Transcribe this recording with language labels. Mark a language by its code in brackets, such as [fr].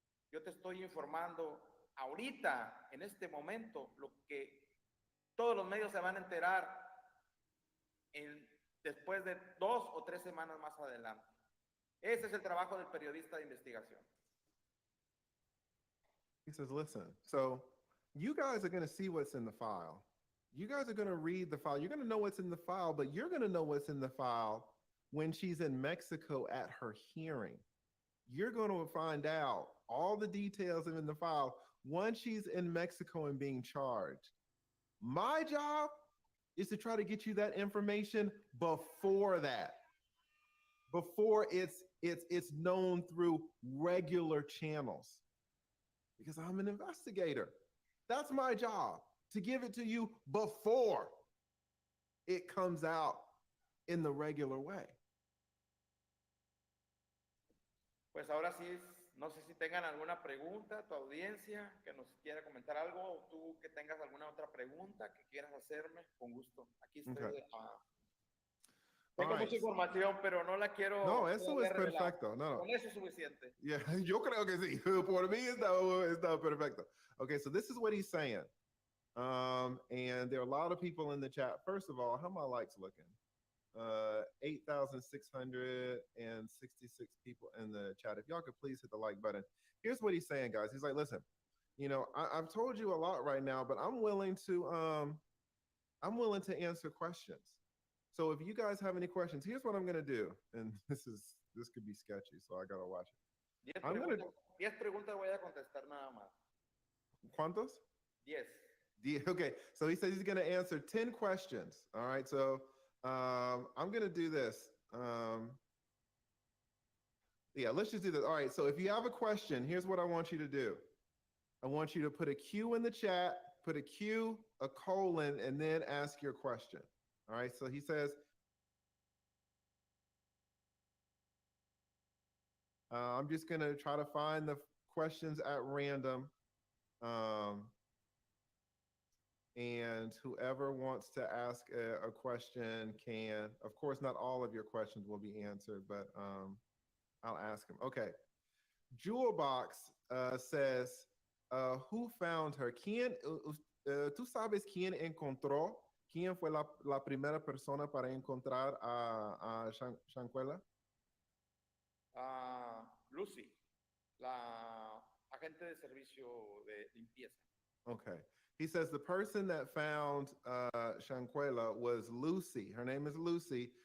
[es] Yo te estoy informando ahorita, en este momento, lo que todos los medios se van a enterar después de 2 o 3 semanas más adelante. Ese es el trabajo del periodista de investigación. [en] He says, listen, so you guys are going to see what's in the file. You guys are going to read the file. You're going to know what's in the file, but you're going to know what's in the file when she's in Mexico at her hearing. You're going to find out all the details in the file once she's in Mexico and being charged. My job is to try to get you that information before that, before it's known through regular channels, because I'm an investigator. That's my job, to give it to you before it comes out in the regular way. [es] Pues ahora sí, no sé si tengan alguna pregunta, tu audiencia, que nos quiera comentar algo, o tú que tengas alguna otra pregunta que quieras hacerme, con gusto. Aquí estoy. [en] Okay. [es] Tengo [en] All right. [es] mucha información, pero no la quiero. No, eso es perfecto. No. Con eso es suficiente. Yeah, yo creo que sí. Por mí está perfecto. [en] Okay, so this is what he's saying. And there are a lot of people in the chat. First of all, how my likes looking? 8,666 people in the chat. If y'all could please hit the like button. Here's what he's saying, guys. He's like, listen, I've told you a lot right now, but I'm willing to answer questions. So if you guys have any questions, here's what I'm gonna do. And this could be sketchy, so I gotta watch it. [es] 10 preguntas voy a contestar nada más. ¿Cuántos? 10. [en] Okay, so he says he's gonna answer 10 questions. All right, so I'm gonna do this. Yeah, let's just do this. All right, so if you have a question, here's what I want you to do. I want you to put a Q in the chat, put a Q, a colon, and then ask your question. All right, so he says, I'm just gonna try to find the questions at random. And whoever wants to ask a question can. Of course, not all of your questions will be answered, but I'll ask them. Okay. Jewelbox says, who found her? [es] ¿Tú sabes quién encontró? ¿Quién fue la primera persona para encontrar a Shanquella? Lucy, la agente de servicio de limpieza. [en] Okay. He says the person that found Shanquella was Lucy. Her name is Lucy.